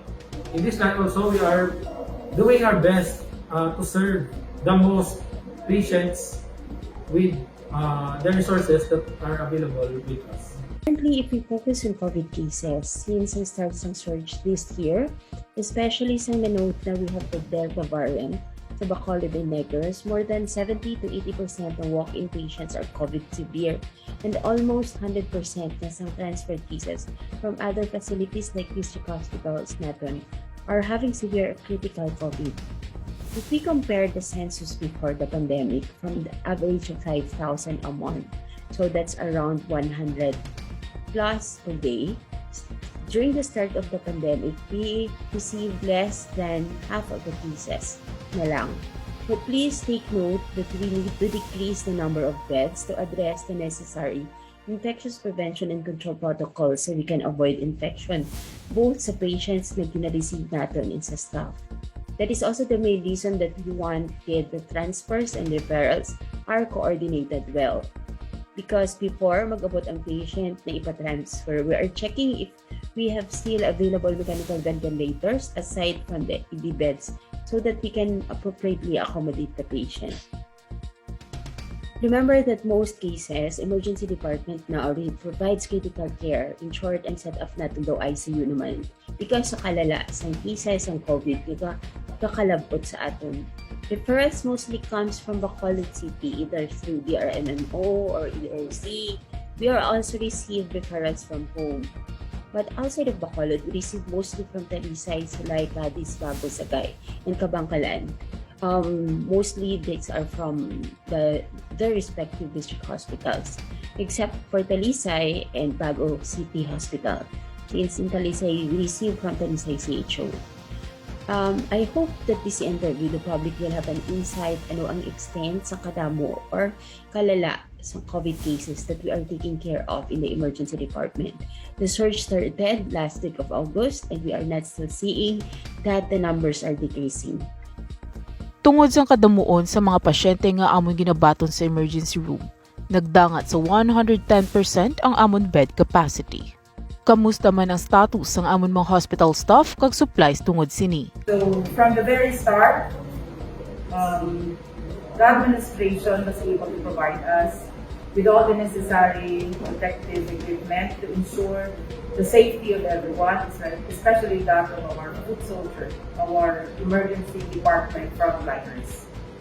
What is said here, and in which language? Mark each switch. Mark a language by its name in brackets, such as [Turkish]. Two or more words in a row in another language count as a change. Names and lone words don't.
[English] In this line also, we are doing our best to serve the most patients with the resources that are available with us. Currently, if we focus on COVID cases, since we started some surge this year, especially [Hiligaynon] sa note na [English] we have the Delta variant sa Bacolod and Negros, more than 70 to 80% of walk-in patients are COVID severe and almost 100% na some transferred cases from other facilities like district hospitals natin are having severe critical COVID. If we compare the census before the pandemic from the average of 5,000 a month, so that's around 100 plus per day. During the start of the pandemic, we received less than half of the cases [Hiligaynon] na lang. [English] But please take note that we need to decrease the number of beds to address the necessary infectious prevention and control protocols so we can avoid infection both sa patients [Hiligaynon] na gina-receive natin [English] and sa staff. That is also the main reason that we wanted the transfers and referrals are coordinated well. Because before [Hiligaynon] mag-abot ang patient na ipatransfer, [English] we are checking if we have still available mechanical ventilators aside from the ED beds so that we can appropriately accommodate the patient. Remember that most cases, emergency department na already provides critical care. In short, [Hiligaynon] ang set-up natin daw ICU naman. Because sa kalala, sa cases ng COVID, kakalabot sa aton. [English] Referrals mostly comes from Bacolod City, either through DRMMO or ERC. We are also receive referrals from home. But outside of Bacolod, we receive mostly from Talisay, Sulay, Cadiz, Bago, Sagay, and Kabangkalan. Mostly these are from the respective district hospitals, except for Talisay and Bago City Hospital. Since in Talisay, we receive from Talisay CHO. I hope that this interview, the public will have an insight [Hiligaynon] ano ang extent sa kadamo or kalala sa [English] COVID cases that we are taking care of in the emergency department. The surge started last week of August and we are not still seeing that the numbers are decreasing. [Hiligaynon] Tungod sa kadamuon sa mga pasyente nga amon ginabaton sa emergency room, nagdangat sa 110% ang amon bed capacity. Kamusta man ang status ng amon mga hospital staff kag supplies tungod sini? [English] So from the very start, the administration was able to provide us with all the necessary protective equipment to ensure the safety of everyone, especially that of our foot soldiers, our emergency department frontliners.